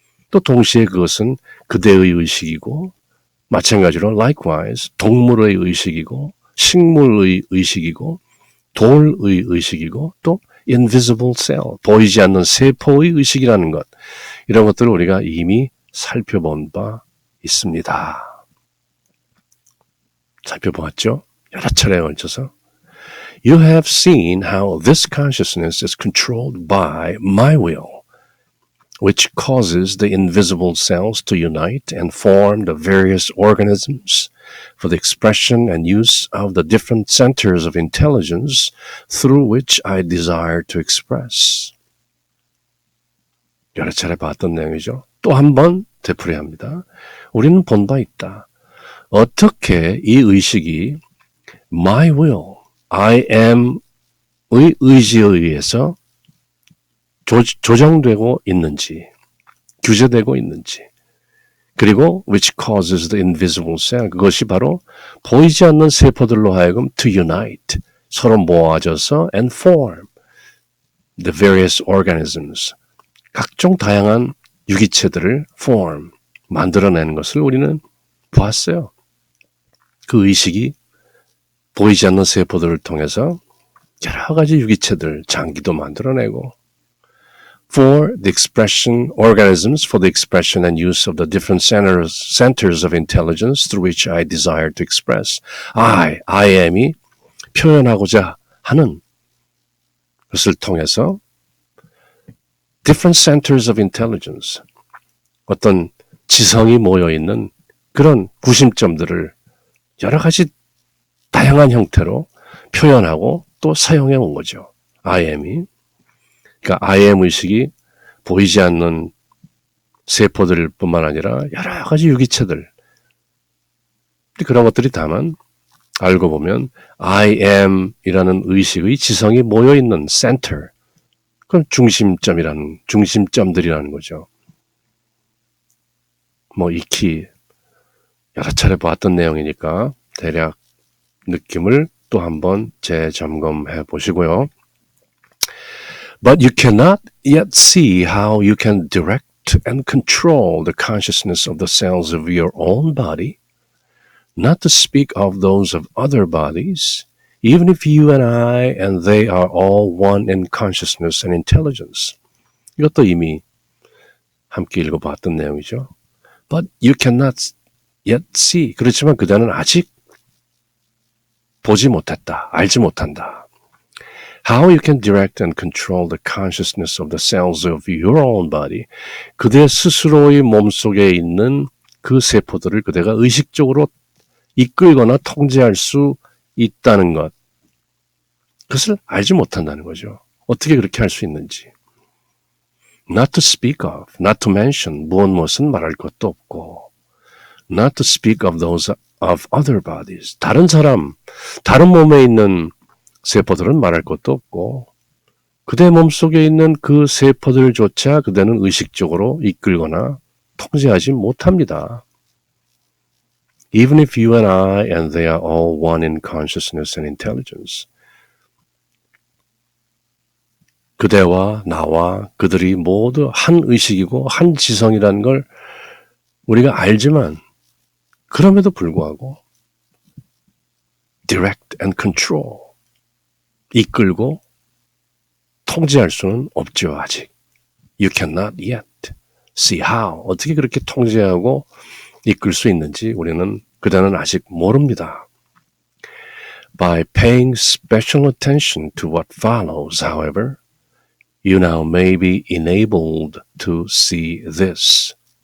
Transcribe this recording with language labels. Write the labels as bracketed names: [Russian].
[Korean] 또 동시에 그것은 그대의 의식이고 마찬가지로 likewise 동물의 의식이고 식물의 의식이고 돌의 의식이고 또 [English] invisible cell [Korean] 보이지 않는 세포의 의식이라는 것 이런 것들을 우리가 이미 살펴본 바 있습니다. 살펴보았죠? 여러 차례에 걸쳐서 [English] You have seen how this consciousness is controlled by my will, which causes the invisible cells to unite and form the various organisms for the expression and use of the different centers of intelligence through which I desire to express. [Korean] 여러 차례 봤던 내용이죠. 또 한 번 되풀이합니다. 우리는 본 바 있다. 어떻게 이 의식이 [English] my will, [Korean] I am의 의지에 의해서 조정되고 있는지, 규제되고 있는지, 그리고 [English] which causes the invisible cell, [Korean] 그것이 바로 보이지 않는 세포들로 하여금 [English] to unite, [Korean] 서로 모아져서 [English] and form the various organisms, [Korean] 각종 다양한 유기체들을 form, 만들어내는 것을 우리는 보았어요. 그 의식이 보이지 않는 세포들을 통해서 여러 가지 유기체들, 장기도 만들어내고 [English] for the expression, organisms for the expression and use of the different centers of intelligence through which I desire to express. [Korean] I am이 표현하고자 하는 것을 통해서 [English] different centers of intelligence, [Korean] 어떤 지성이 모여있는 그런 구심점들을 여러 가지 다양한 형태로 표현하고 또 사용해 온 거죠. I am이. 그러니까 I am 의식이 보이지 않는 세포들 뿐만 아니라 여러 가지 유기체들. 그런 것들이 다만 알고 보면 I am 이라는 의식의 지성이 모여있는 center. 그건 중심점들이라는 거죠. 뭐 익히 여러 차례 보았던 내용이니까 대략 느낌을 또 한번 재점검해 보시고요. [English] But you cannot yet see how you can direct and control the consciousness of the cells of your own body, not to speak of those of other bodies, even if you and I and they are all one in consciousness and intelligence. [Korean] 이것도 이미 함께 읽어봤던 내용이죠. [English] But you cannot yet see. [Korean] 그렇지만 그대는 아직 보지 못했다. 알지 못한다. [English] How you can direct and control the consciousness of the cells of your own body. [Korean] 그대 스스로의 몸속에 있는 그 세포들을 그대가 의식적으로 이끌거나 통제할 수 있다는 것. 그것을 알지 못한다는 거죠. 어떻게 그렇게 할 수 있는지. [English] Not to speak of, not to mention, [Korean] 무엇은 말할 것도 없고. [English] Not to speak of those of other bodies. [Korean] 다른 사람, 다른 몸에 있는 세포들은 말할 것도 없고 그대 몸속에 있는 그 세포들조차 그대는 의식적으로 이끌거나 통제하지 못합니다. [English] Even if you and I and they are all one in consciousness and intelligence. [Korean] 그대와 나와 그들이 모두 한 의식이고 한 지성이라는 걸 우리가 알지만 그럼에도 불구하고 [English] direct and control [Korean] 이끌고 통제할 수는 없죠, 아직. [English] You cannot yet see how. [Korean] 어떻게 그렇게 통제하고 이끌 수 있는지 우리는 그대는 아직 모릅니다. [English] By paying special attention to what follows, however, you now may be enabled to see this.